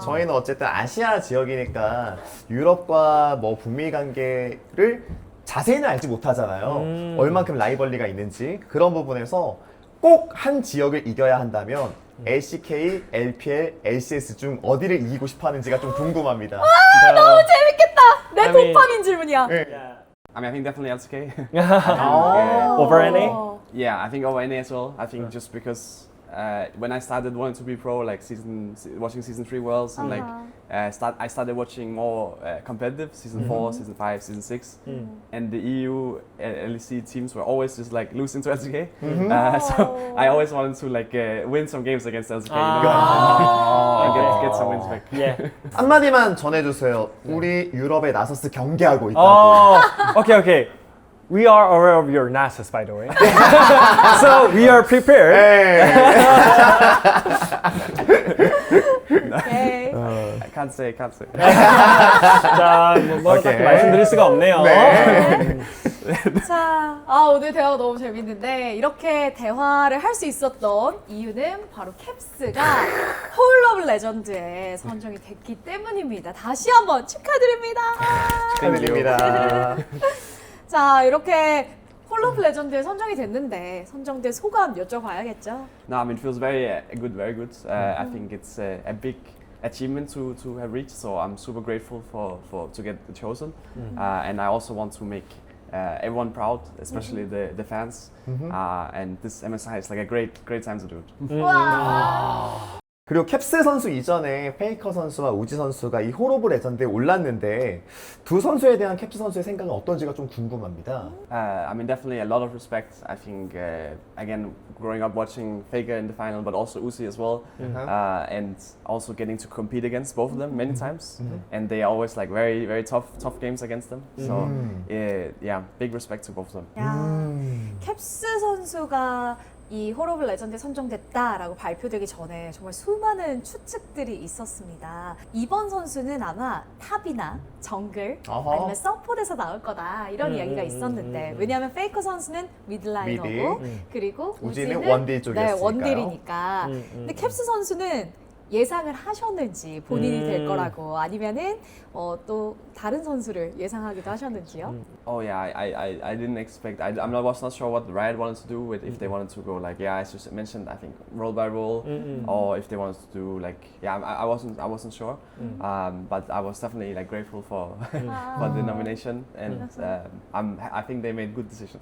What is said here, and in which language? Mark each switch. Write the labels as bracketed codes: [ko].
[ko] 저희는 어쨌든 아시아 지역이니까 유럽과 뭐 북미 관계를 자세히는 알지 못하잖아요. 얼만큼 라이벌리가 있는지 그런 부분에서 꼭 한 지역을 이겨야 한다면 LCK, LPL, LCS 중 어디를 이기고 싶어 하는지가 좀 궁금합니다. 너무 재밌겠다. 내 [en] I mean- [ko] 도파민 질문이야. 네. [en] I mean, I think definitely LCK. Over NA? Yeah, I think over NA as well. I think just because when I started wanting to be pro, like watching season 3 Worlds, and like I started watching more competitive season 4, season 5, season 6, and the EU LEC teams were always just like losing to LCK. So I always wanted to like win some games against LCK, you know, and get some wins back. Yeah. [ko] 한마디만 전해주세요. 우리 유럽에 나서스 경계하고 있다고. [en] Okay. We are aware of your NASAs, by the way. So we are prepared. [ko] 네. [en] 오케이. I can't say. [ko] 자, 뭐 [en] 오케이. [ko] 딱히 말씀드릴 수가 없네요. 네. 자, 오늘 대화가 너무 재밌는데 이렇게 대화를 할 수 있었던 이유는 바로 캡스가 홀 오브 레전드에 선정이 됐기 때문입니다. 다시 한번 축하드립니다. 축하드립니다. 자, 이렇게 홀 홀로브 레전드에 선정이 됐는데 선정된 소감 여쭤봐야겠죠. [en] No, I mean, it feels very good, very good. I think it's a big achievement to have reached, so I'm super grateful for to get chosen. And I also want to make everyone proud, especially the fans. And this MSI is like a great time to do it. [ko] 와. 그리고 캡스 선수 이전에 페이커 선수와 우지 선수가 이 홀 오브 레전드에 올랐는데 두 선수에 대한 캡스 선수의 생각은 어떤지가 좀 궁금합니다. [en] I mean, definitely a lot of respect. I think, again, growing up watching Faker in the final, but also Uzi as well, and also getting to compete against both of them many times, and they are always like very tough games against them. So, yeah, big respect to both of them. [ko] 야, 캡스 선수가 이 홀 오브 레전드에 선정됐다라고 발표되기 전에 정말 수많은 추측들이 있었습니다. 이번 선수는 아마 탑이나 정글 어허. 아니면 서폿에서 나올 거다 이런 이야기가 있었는데 왜냐하면 페이커 선수는 미드라이너고 그리고 우지는 우지는 원딜 쪽이었으니까요. 네, 원딜이니까. 근데 캡스 선수는 예상을 하셨는지 본인이 될 거라고 아니면은 또 다른 선수를 예상하기도 하셨는지요? [en] Oh yeah, I didn't expect. I was not sure what Riot wanted to do with if they wanted to go like as you mentioned. I think roll by roll, or if they wanted to do like I wasn't sure. But I was definitely like grateful for the nomination, and I think they made good decision.